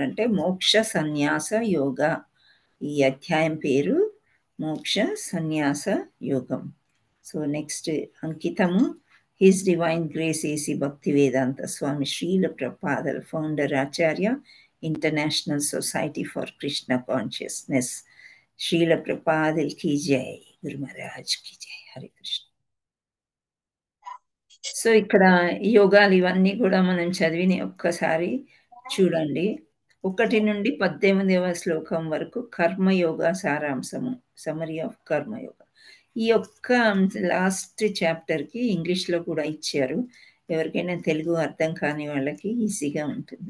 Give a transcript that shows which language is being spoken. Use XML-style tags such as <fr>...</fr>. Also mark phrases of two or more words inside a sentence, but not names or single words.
<te>అంటే మోక్ష సన్యాస యోగ. ఈ అధ్యాయం పేరు మోక్ష సన్యాస యోగం.</te> <en>so next</en> <te>అంకితము</te> <en>His Divine Grace</en> <te>ఏసీ భక్తి వేదాంత స్వామి శ్రీల ప్రభుపాదుల ఫౌండర్ ఆచార్య, ఇంటర్నేషనల్ సొసైటీ ఫర్ కృష్ణ కాన్షియస్నెస్.</te> <hi>శ్రీల ప్రభుపాదుల की जय, गुरु महाराज की जय.</hi> <te>హరే కృష్ణ. సో ఇక్కడ యోగాలు ఇవన్నీ కూడా మనం చదివిని ఒక్కసారి చూడండి. 1 నుండి 18వ శ్లోకం వరకు కర్మయోగ సారాంశము,</te> <en>summary of</en> <te>కర్మయోగ. ఈ యొక్క</te> <en>last chapterకి</en> <te>ఇంగ్లీష్లో కూడా ఇచ్చారు, ఎవరికైనా తెలుగు అర్థం కాని వాళ్ళకి ఈజీగా ఉంటుంది.</te>